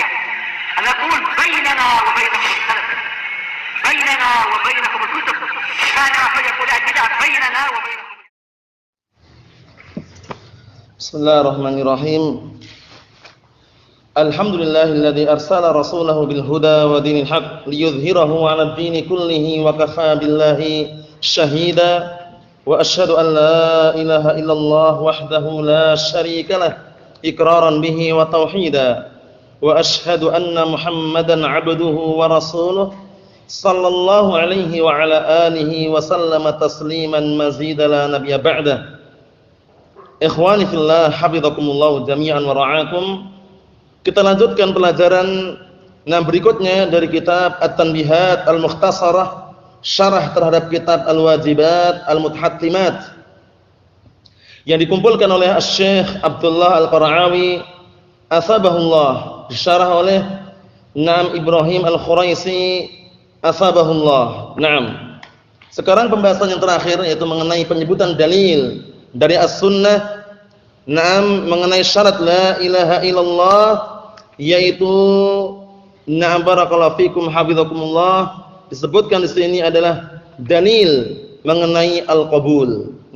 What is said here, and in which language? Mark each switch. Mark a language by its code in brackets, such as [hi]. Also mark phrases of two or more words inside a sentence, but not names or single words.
[ar] نقول بيننا وبينكم السلف، بيننا وبينكم الكتب، كان فيقول البدع بيننا وبينكم. بسم الله الرحمن الرحيم. الحمد لله الذي أرسل رسوله بالهدى ودين الحق ليظهره على الدين كله وكفى بالله شهيدا. وأشهد أن لا إله إلا الله وحده لا شريك له إقرارا به وتوحيدا. وأشهد أن محمدا عبده ورسوله صلى الله عليه وعلى آله وسلم تسليما مزيدا لا نبي بعد. إخواني في الله، حفظكم الله جميعا ورعاكم. [id] Kita lanjutkan pelajaran berikutnya dari kitab At-Tanbihat Al-Mukhtasarah, syarah terhadap kitab Al-Wajibat Al-Mutahattimat yang dikumpulkan oleh Asy-Syaikh Abdullah Al-Qara'awi asabahullah, disyarah oleh Ibrahim Al-Khuraisi asabahullah. Sekarang pembahasan yang terakhir yaitu mengenai penyebutan dalil dari as-sunnah, mengenai syarat [ar] لا إله إلا الله, [id] yaitu [ar] بارك الله فيكم حفظكم الله, [id] disebutkan di sini adalah dalil mengenai al-qabul.